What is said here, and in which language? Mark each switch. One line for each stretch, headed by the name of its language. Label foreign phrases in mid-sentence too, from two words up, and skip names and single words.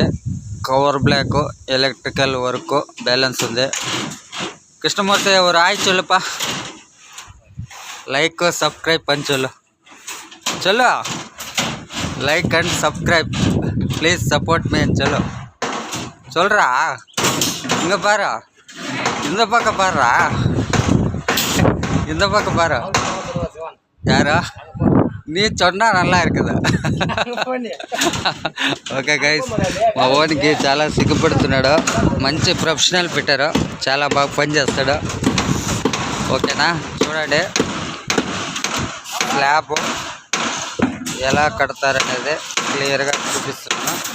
English: cover block, electrical work balance ఉంది.
Telugu: కృష్ణమూర్తి ఎవరు హాయ్ చెల్లుపా,
English: like subscribe
Telugu: పంచులు చలో,
English: like and subscribe please support me
Telugu: చలో சொல்றா.
Tamil: இங்கே பாரு, இந்த பக்கம் பாருறா, இந்த பக்கம் பாரு. யாரோ நீ சொன்னால் நல்லா இருக்குது.
English: okay guys,
Telugu: మా ఓనికి చాలా సిగ్గుపడుతున్నాడు. మంచి
English: professional fitter,
Telugu: చాలా బాగా పనిచేస్తాడు. ఓకేనా, చూడండి స్లాబ్ ఎలా కడతారనేది క్లియర్గా చూపిస్తున్నా.